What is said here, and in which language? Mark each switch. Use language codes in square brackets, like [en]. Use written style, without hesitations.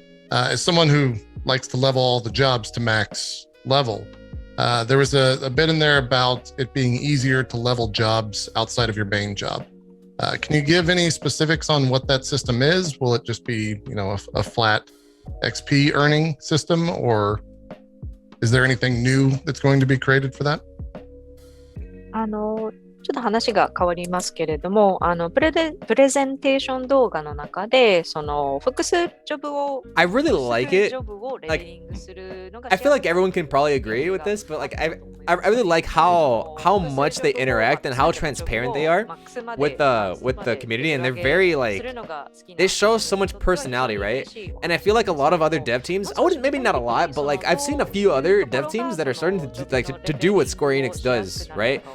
[en] As someone who likes to level all the jobs to max level, there was a bit in there about it being easier to level jobs outside of your main job. Can you give any specifics on what that system is? Will it just be, a flat XP earning system, or is there anything new that's going to be created for that? [ja] ちょっと話が変わりますけれども、プレゼンテーション動画の中で、その複数ジョブを [en] I really like it. [ja] ジョブをレベリングするのが [en] I feel like everyone can probably agree with this, but like I really like how much they interact and how transparent they are with the community, and they're very like, they show so much personality, right? And I feel like a lot of other dev teams, maybe not a lot, but like I've seen a few other dev teams that are starting to do what Square Enix does, right?